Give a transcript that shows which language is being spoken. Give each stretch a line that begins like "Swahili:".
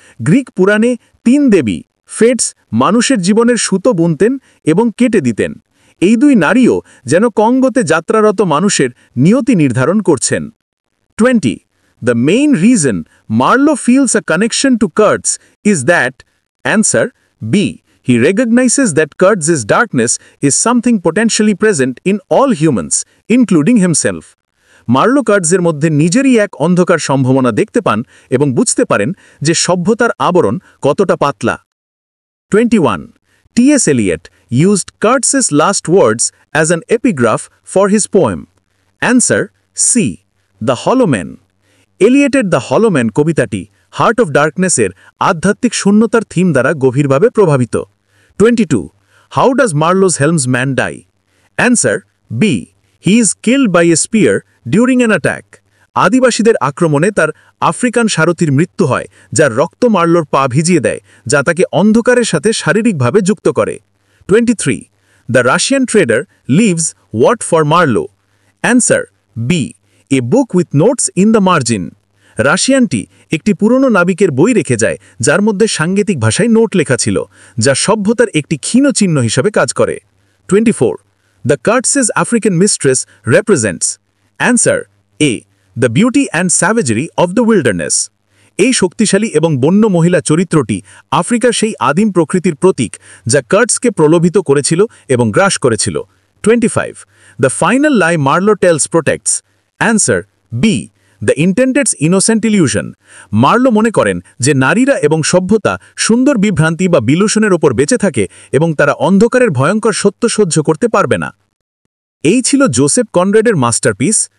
Bangla: Greek পুরাণে তিন দেবী ফেটস মানুষের জীবনের সুতো বুনতেন এবং কেটে দিতেন। এই দুই নারীও যেন কঙ্গোতে যাত্রারত মানুষের নিয়তি নির্ধারণ করছেন।
English: 20. The main reason Marlowe feels a connection to Kurtz is that. Answer B. He recognizes that Kurtz's darkness is something potentially present in all humans, including himself.
Bangla: Marlowe কার্টসের মধ্যে নিজেরই এক অন্ধকার সম্ভাবনা দেখতে পান এবং বুঝতে পারেন যে সভ্যতার আবরণ কতটা পাতলা।
English: 21. T.S. Eliot used Kurtz's last words as an epigraph for his poem. Answer C. The Hollow Man.
Bangla: এলিয়েটের the হলো ম্যান কবিতাটি হার্ট অফ ডার্কনেসের আধ্যাত্মিক শূন্যতার থিম দ্বারা গভীরভাবে প্রভাবিত।
English: 22. How does Marlowe's helmsman die? Answer B. He is killed by a spear during an attack.
Bangla: আদিবাসীদের আক্রমণে তার আফ্রিকান সারথির মৃত্যু হয়, যার রক্ত মার্লোর পা ভিজিয়ে দেয়, যা তাকে অন্ধকারের সাথে শারীরিকভাবে যুক্ত করে।
English: 23. The Russian trader leaves what for Marlowe? Answer B. A book with notes in the margin.
Bangla: রাশিয়ানটি একটি পুরনো নাবিকের বই রেখে যায় যার মধ্যে সাঙ্গীতিক ভাষায় নোট লেখা ছিল, যা সভ্যতার একটি ক্ষীণ চিহ্ন হিসেবে কাজ করে।
English: 24. The Kurtz's African mistress represents. Answer A. The beauty and savagery of the wilderness.
Bangla: এই শক্তিশালী এবং বন্য মহিলা চরিত্রটি আফ্রিকার সেই আদিম প্রকৃতির প্রতীক যা কার্টসকে প্রলোভিত করেছিল এবং গ্রাস করেছিল।
English: 25. The final lie Marlowe tells protects. Answer B. The intended's innocent illusion.
Bangla: Marlowe মনে করেন যে নারীরা এবং সভ্যতা সুন্দর বিভ্রান্তি বা বিলূষণের ওপর বেঁচে থাকে এবং তারা অন্ধকারের ভয়ঙ্কর সত্য সহ্য করতে পারবে না। এই ছিল জোসেফ কনরাডের মাস্টারপিস